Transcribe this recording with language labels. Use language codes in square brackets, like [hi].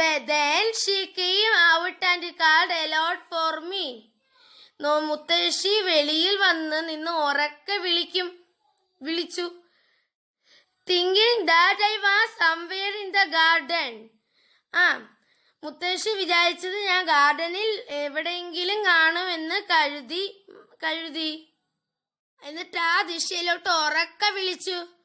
[en] Then she came out and called aloud for me. [ml] മുത്തശ്ശി വെളിയിൽ വന്ന് നിന്ന് ഉറക്കെ വിളിച്ചു. [en] Thinking that I was somewhere in the garden. [ml] മുത്തശ്ശി വിചാരിച്ചത് ഞാൻ ഗാർഡനിൽ എവിടെയെങ്കിലും കാണുമെന്ന് കരുതി. എന്നിട്ട് ആ ദിശയിലോട്ട് ഉറക്കെ വിളിച്ചു.